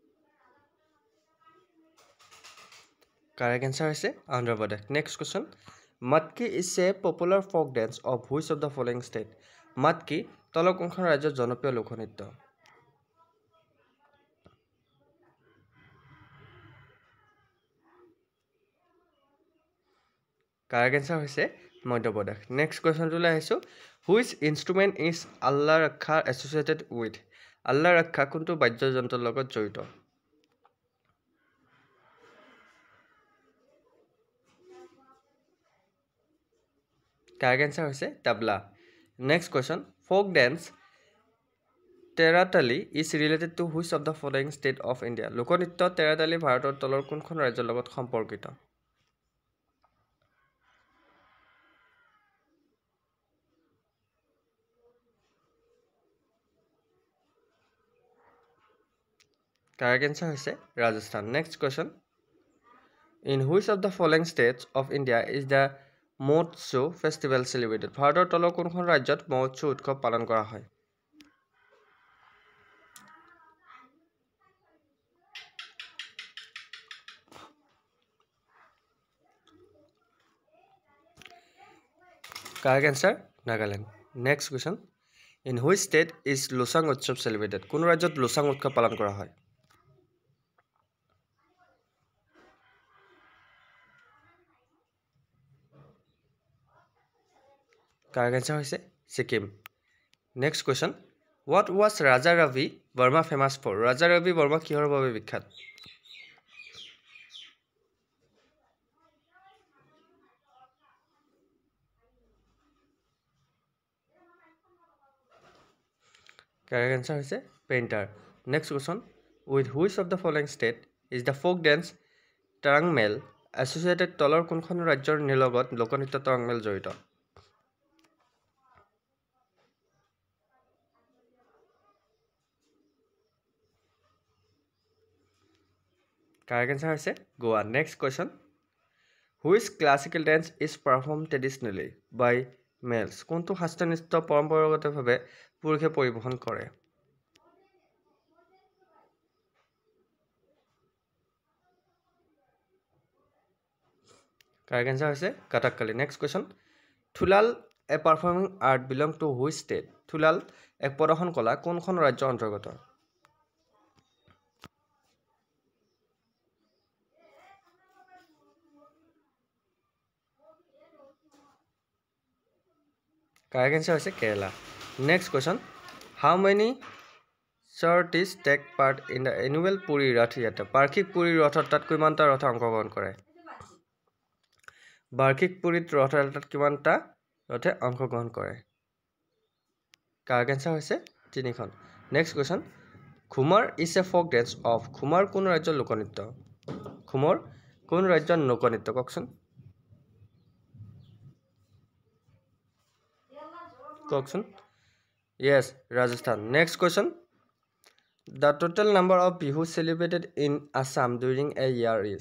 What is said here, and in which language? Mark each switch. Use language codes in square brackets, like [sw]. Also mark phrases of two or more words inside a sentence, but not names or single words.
[en] Correct answer হৈছে Andhra Pradesh. Next question. Matki is a popular folk dance of which of the following state? [as] Matki তলৰ কোনখন ৰাজ্যৰ জনপ্ৰিয় লোকনৃত্য? [en] Correct answer হৈছে মধ্যপ্ৰদেশ। Next question [as] টোলৈ আহিছোঁ। [en] Which instrument is Allah Rakha associated with? [as] Allah Rakha কোনটো বাদ্যযন্ত্ৰৰ লগত জড়িত? [en] Correct answer হৈছে tabla. Next question. Folk dance Teratali is related to which of the following state of India? [as] লোকনৃত্য Teratali ভাৰতৰ তলৰ কোনখন ৰাজ্যৰ লগত সম্পৰ্কিত? [en] Correct answer হৈছে Rajasthan. Next question. In which of the following states of India is the Mahotsav festival celebrated? [as] ভাৰতৰ তলৰ কোনখন ৰাজ্যত মহোৎসৱ উৎসৱ পালন কৰা হয়? [en] Correct answer Nagaland. Next question. In which state is Losang Utsav celebrated? [as] কোন ৰাজ্যত Losang উৎসৱ পালন কৰা হয়? [en] Correct answer হৈছে Sikkim. Next question. What was Raja Ravi Verma famous for? [as] Raja Ravi Verma কিহৰ বাবে বিখ্যাত? [en] Correct answer হৈছে painter. Next question. With which of the following state is the folk dance Tarangmel associated [as] তলৰ কোনখন ৰাজ্যৰ লগত লোকনৃত্য Tarangmel জড়িত? [en] Correct answer হৈছে Goa. Next question. Which classical dance is performed traditionally by males? [as] কোনটো শাস্ত্ৰীয় নৃত্য পৰম্পৰাগতভাৱে পুৰুষে পৰিৱেশন কৰে? [en] Correct answer হৈছে Kathakali. Next question. Thulal, a performing art, belong to which state? [as] Thulal এক প্ৰদৰ্শন কলা কোনখন ৰাজ্যৰ অন্তৰ্গত? [en] Correct answer হৈছে Kerala. Next question. How many charities take part in the annual Puri Rath Yatra? [as] বাৰ্ষিক পুৰী ৰথযাত্ৰাত কিমানটা ৰথ অংশগ্ৰহণ কৰে? বাৰ্ষিক পুৰীত ৰথযাত্ৰাত কিমানটা ৰথে অংশগ্ৰহণ কৰে? [en] Correct answer হৈছে 3খন. Next question. Khumar is a folk dance of Khumar [as] কোন ৰাজ্যৰ লোকনৃত্য? Khumar কোন ৰাজ্যৰ লোকনৃত্য কওকচোন? কওকচোন? [en] Yes, Rajasthan. Next question. The total number of bihu celebrated in Assam during a year is?